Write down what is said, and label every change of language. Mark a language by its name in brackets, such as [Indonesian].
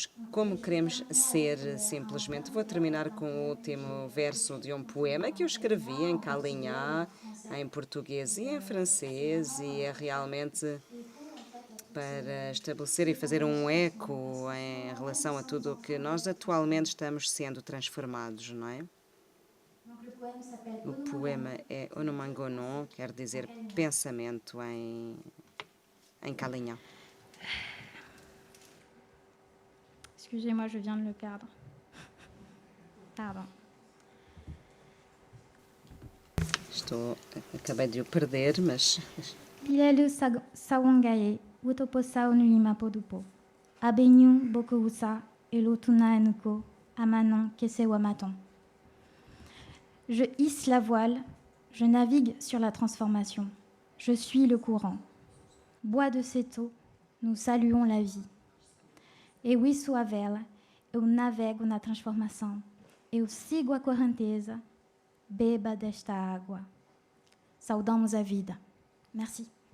[Portuguese] como queremos ser simplesmente. Vou terminar com o último verso de um poema que eu escrevi em calinhá, em português e em francês, e é realmente para estabelecer e fazer um eco em relação a tudo o que nós atualmente estamos sendo transformados, não é? O poema é Onomangonon, quer dizer pensamento em calinhá. [French] Excusez-moi, je viens de le perdre. Pardon. [Portuguese] Acabei de o perder, mas [Carib] Pilelu sawangaye, utoposa onulima podupo. Abenyu bokousa, elotuna enuko, amanon kesewamaton. [French] Je hisse la voile, je navigue sur la transformation. Je suis le courant. Bois de cette eau, nous saluons la vie. [Portuguese] Eu isso a vela, eu navego na transformação. Eu sigo a correnteza, beba desta água. Saudamos a vida. Merci.